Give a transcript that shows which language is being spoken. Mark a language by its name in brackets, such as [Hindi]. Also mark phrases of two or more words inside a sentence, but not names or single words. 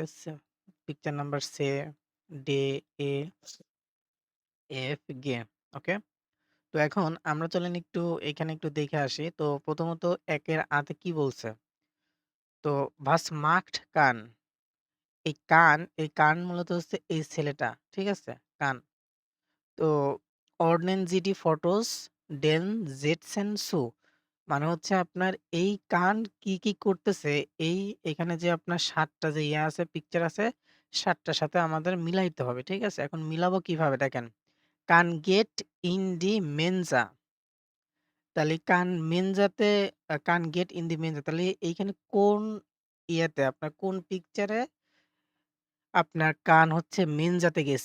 [Bangla] পিকচার নাম্বার সে, ডে, এ, এফ, গে। ওকে? তো এখন আমরা চলেন একটু এখানে একটু দেখে আসি। তো প্রথমত ১ এর আ তে কি বলছে? তো [German] "Was macht [Bangla] কান?" এই কান মূলত হচ্ছে এই ছেলেটা। ঠিক আছে? কান। তো [German] ordnen Sie die Fotos den setzen zu [Bangla] মানে হচ্ছে আপনার এই কান কি করতেছে এই এখানে যে আপনার ৭ টা যে আছে পিকচার আছে ৭ টার সাথে আমাদের মিলাইতে হবে। ঠিক আছে? এখন মিলাবো কিভাবে দেখেন। কান [German] geht in die Mensa [Bangla] তাহলে কান মেনজাতে কান [German] geht in die Mensa [Bangla] তাহলে এইখানে কোন আপনার কোন পিকচারে আপনার কান হচ্ছে মেনজাতে গেছে।